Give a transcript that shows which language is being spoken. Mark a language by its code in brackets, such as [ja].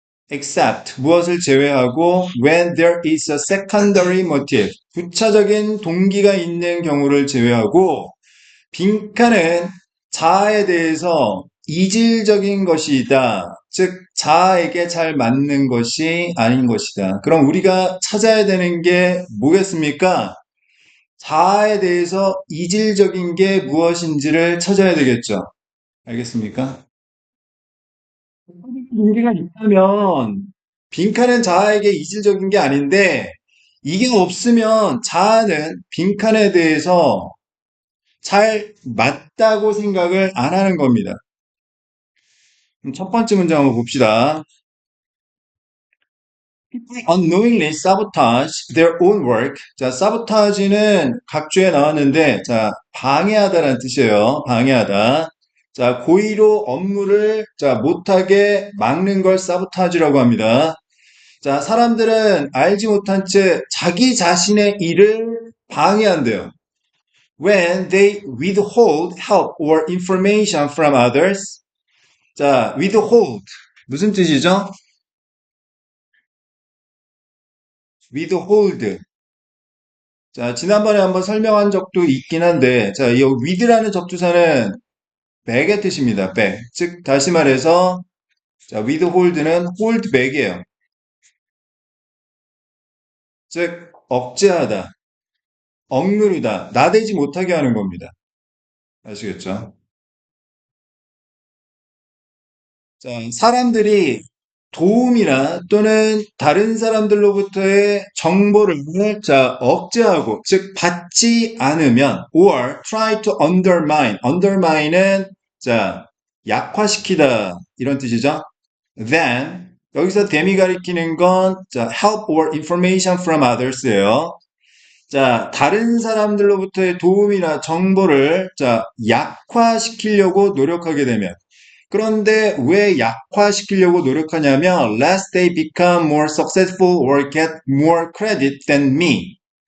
[en] except, [ko] 무엇을 제외하고 [en] when there is a secondary motive. [ko] 부차적인 동기가 있는 경우를 제외하고 빈칸은 자아에 대해서 이질적인 것이다. 즉, 자아에게 잘 맞는 것이 아닌 것이다. 그럼 우리가 찾아야 되는 게 뭐겠습니까? 자아에 대해서 이질적인 게 무엇인지를 찾아야 되겠죠. 알겠습니까? 동기가 있다면 빈칸은 자아에게 이질적인 게 아닌데 이게 없으면 자아는 빈칸에 대해서 잘 맞다고 생각을 안 하는 겁니다. 그럼 첫 번째 문제 한번 봅시다. [en] People unknowingly sabotage their own work. [ko] sabotage는 각주에 나왔는데, 방해하다라는 뜻이에요. 방해하다. 고의로 업무를, 못하게 막는 걸 sabotage라고 합니다. 사람들은 알지 못한 채 자기 자신의 일을 방해한대요. [en] When they withhold help or information from others. [ko] withhold. 무슨 뜻이죠? [en] withhold. [ko] 지난번에 한번 설명한 적도 있긴 한데, 이 with라는 접두사는 back의 뜻입니다. back. 즉, 다시 말해서, withhold는 hold back이에요. 즉, 억제하다, 억누르다, 나대지 못하게 하는 겁니다. 아시겠죠? 사람들이 도움이나 또는 다른 사람들로부터의 정보를 억제하고, 즉, 받지 않으면, [en] or try to undermine. [ko] undermine은, 약화시키다. 이런 뜻이죠. [en] then, [ko] 여기서 then이 가리키는 건, [en] help or information from others예요. [ko] 다른 사람들로부터의 도움이나 정보를, 약화시키려고 노력하게 되면, 그런데 왜 약화시키려고 노력하냐면 [en] lest they become more successful or get more credit than me.